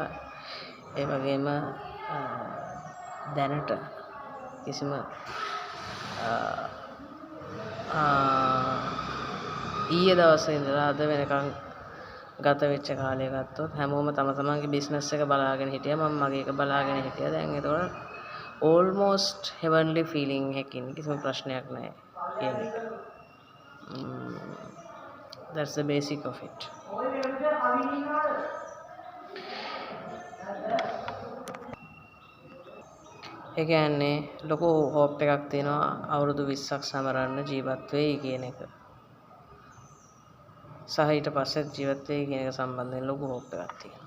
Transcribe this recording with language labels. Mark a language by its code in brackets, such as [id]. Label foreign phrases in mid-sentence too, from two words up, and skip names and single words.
[si] ඒ වගේම දැනට කිසිම ඊයේ දවසේ ඉඳලා අද වෙනකන් ගත වෙච්ච කාලය ගත්තොත් හැමෝම තම තමන්ගේ බිස්නස් එක බලාගෙන හිටියා. මම මගේ එක බලාගෙන හිටියා. දැන් ඒතකොට [en] almost heavenly feeling [si] එකකින් කිසිම ප්‍රශ්නයක් නැහැ කියන එක. [en] That's the basic of it. [si] ඒ කියන්නේ ලොකු හෝප් එකක් තියෙනවා අවුරුදු 20ක් සමරන්න ජීවත් වෙයි කියන එක. සහ ඊට පස්සේ ජීවත් වෙයි කියන එක සම්බන්ධයෙන් ලොකු හෝප් එකක් තියෙනවා.